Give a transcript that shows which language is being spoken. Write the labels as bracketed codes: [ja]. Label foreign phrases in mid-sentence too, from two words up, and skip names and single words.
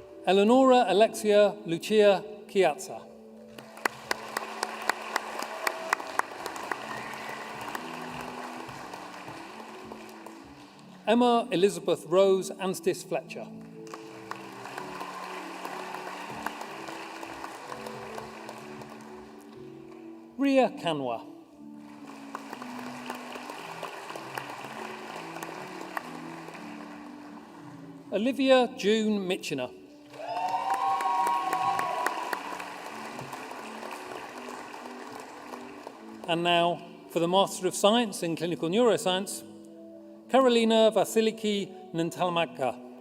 [en] Eleonora Alexia Lucia Chiazza. Emma Elizabeth Rose Anstis Fletcher. Ria Kanwa. Olivia June Mitchener. And now, for the Master of Science in Clinical Neuroscience, Karolina Vasiliki Nantalmaka.